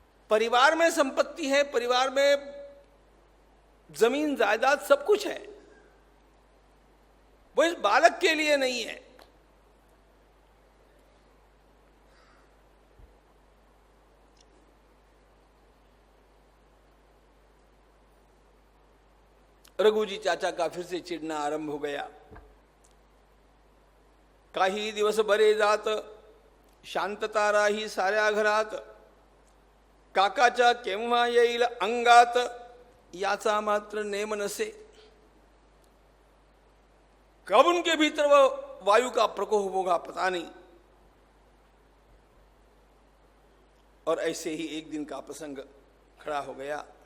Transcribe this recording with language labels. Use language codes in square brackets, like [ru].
[hi] परिवार में संपत्ति है, परिवार में जमीन जायदाद सब कुछ है, वो इस बालक के लिए नहीं है। रघुजी चाचा का फिर से चिढ़ना आरंभ हो गया। [mr] काही दिवस बरे जात, शांतता राही साऱ्या घरात, काकाच्या केव्हा येईल अंगात, याचा मात्र नेम नसे। [hi] कब उनके भीतर वो वायु का प्रकोप होगा पता नहीं। और ऐसे ही एक दिन का प्रसंग खड़ा हो गया।